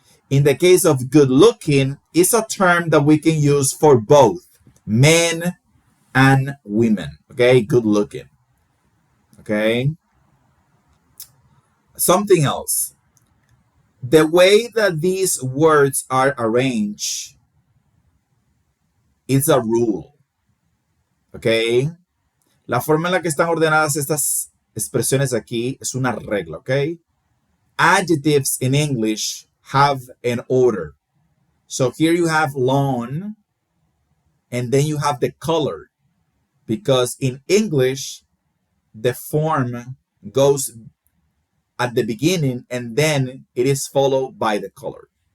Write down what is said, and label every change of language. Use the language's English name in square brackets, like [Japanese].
[English] In the case of good looking, it's a term that we can use for both men and women. Okay, good looking. Okay, something else. The way that these words are arranged is a rule. [Spanish] Okay, la forma en la que están ordenadas estas expresiones aquí es una regla. [English] Okay, adjectives in English have an order. So here you have lawn, and then you have the color, because in English, the form goes at the beginning and then it is followed by the color.